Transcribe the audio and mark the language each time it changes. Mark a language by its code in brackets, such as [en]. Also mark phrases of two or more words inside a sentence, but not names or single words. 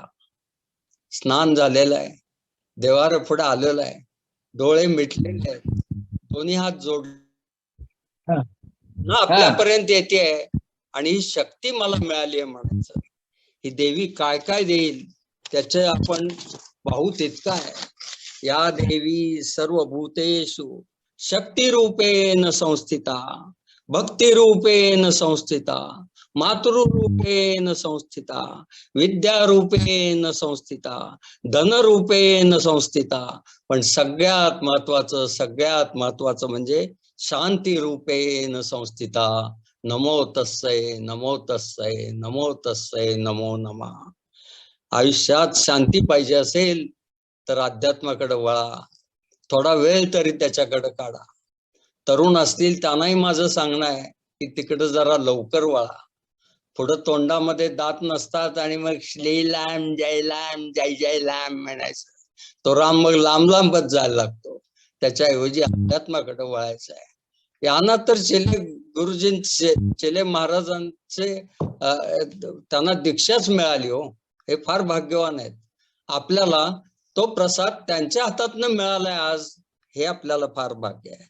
[mr] स्नान झालेलं आहे, देवाऱ्या पुढे आलेलं आहे, डोळे मिटलेले आहेत, दोन्ही हात जोडले, आपल्यापर्यंत येते आणि ही शक्ती मला मिळाली आहे म्हणायचं. ही देवी काय काय देईल त्याचे आपण पाहू तितकं आहे. [sa] या देवी सर्वभूतेषु शक्ती रूपेण संस्थिता, भक्ती रूपेण संस्थिता, मातृरूपेण संस्थिता, विद्या रूपेण संस्थिता, धन रूपेण संस्थिता. [mr] पण सगळ्यात महत्वाचं म्हणजे [sa] शांती रूपेण संस्थिता. नमो तस्सै, नमो तस्सै, नमो तस्सै, नमो नमः. [mr] आयुष्यात शांती पाहिजे असेल तर अध्यात्माकडे वळा, थोडा वेळ तरी त्याच्याकडे काढा. तरुण असतील त्यांनाही माझं सांगणं आहे की तिकडे जरा लवकर वळा. पुढं तोंडामध्ये दात नसतात आणि मग श्रीराम जय जय राम म्हणायचं. तो राम मग लांब लांबच जायला लागतो. त्याच्याऐवजी अध्यात्माकडे वळायचं आहे. यांना तर चेले महाराजांचे त्यांना दीक्षाच मिळाली हो. हे फार भाग्यवान आहेत. आपल्याला तो प्रसाद त्यांच्या हातातनं मिळालाय आज, हे आपल्याला फार भाग्य आहे.